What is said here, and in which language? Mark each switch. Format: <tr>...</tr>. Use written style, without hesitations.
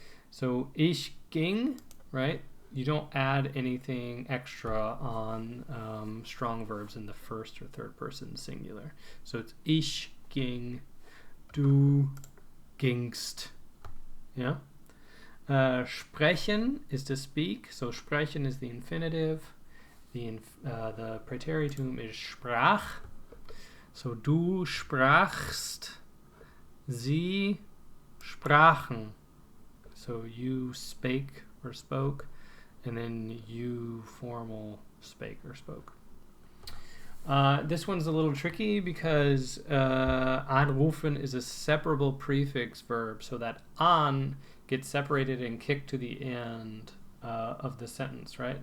<en>So</en> <de>ich ging,</de> <en>right? You don't add anything extra on strong verbs in the first or third person singular. So it's</en> <de>ich ging, du gingst, yeah?</de> <en>Sprechen is to speak, so sprechen is the infinitive. The Preteritum is sprach.</en> <de>So du sprachst, sie sprachen.</de> <en>So you spake or spoke, and then you formal spake or spoke. This one's a little tricky because anrufen is a separable prefix verb, so that an gets separated and kicked to the end of the sentence, right?</en>